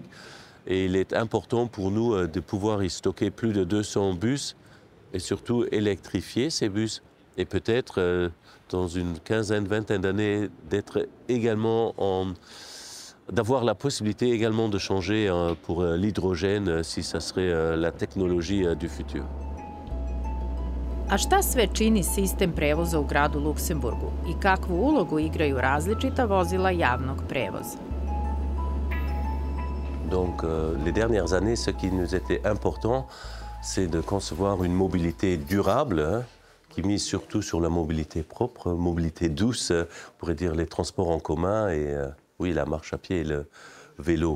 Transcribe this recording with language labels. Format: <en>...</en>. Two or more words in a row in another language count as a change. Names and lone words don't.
<fr>Et il est important pour nous de pouvoir y stocker plus de 200 bus et surtout électrifier ces bus. Et peut-être dans une quinzaine, vingtaine d'années, d'avoir la possibilité également de changer pour l'hydrogène si ça serait la technologie du futur.</fr> <sr>A šta sve čini sistem prevoza u gradu Luksemburgu i kakvu ulogu igraju različita vozila javnog prevoza?</sr> <fr>Donc les dernières années, ce qui nous était important, c'est de concevoir une mobilité durable, qui mise surtout sur la mobilité propre, mobilité douce, on pourrait dire les transports en commun et oui, la marche à pied et le vélo.</fr>